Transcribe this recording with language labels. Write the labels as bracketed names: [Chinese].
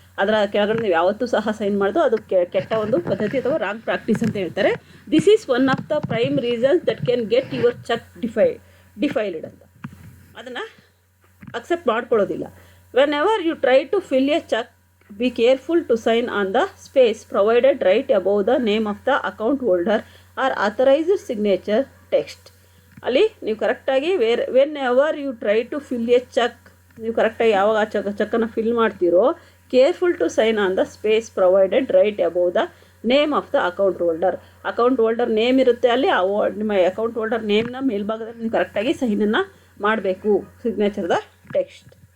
[Kannada] ಅದರ ಕೆಳಗಡೆ ನೀವು ಯಾವತ್ತೂ ಸಹ ಸೈನ್ ಮಾಡೋದು ಅದು ಕೆಟ್ಟ ಒಂದು ಪದ್ಧತಿ ಅಥವಾ ರಾಂಗ್ ಪ್ರಾಕ್ಟೀಸ್ ಅಂತ ಹೇಳ್ತಾರೆ. [English] this is one of the prime reasons that can get your cheque defiled [Kannada] ಅಂತ. ಅದನ್ನು accept ಮಾಡ್ಕೊಳ್ಳೋದಿಲ್ಲ. [English] Whenever you try to fill a cheque, be careful to sign on the space provided right above the name of the account holder or authorized signature text. [Kannada] ಅಲ್ಲಿ ನೀವು ಕರೆಕ್ಟಾಗಿ [English] whenever you try to fill a cheque, [Kannada] ನೀವು ಕರೆಕ್ಟಾಗಿ ಯಾವಾಗ ಆ ಚೆಕ್ಕನ್ನು fill ಮಾಡ್ತೀರೋ, [English] Careful to sign on the space provided right above the name of the account holder. [Kannada] Account holder name ಇರುತ್ತೆ ಅಲ್ಲಿ, ನಿಮ್ಮ ಅಕೌಂಟ್ ಹೋಲ್ಡರ್ ನೇಮ್ನ ಮೇಲ್ಭಾಗದಲ್ಲಿ ನೀವು ಕರೆಕ್ಟಾಗಿ ಸೈನನ್ನು ಮಾಡಬೇಕು, ಸಿಗ್ನೇಚರ್ದ ಟೆಕ್ಸ್ಟ್.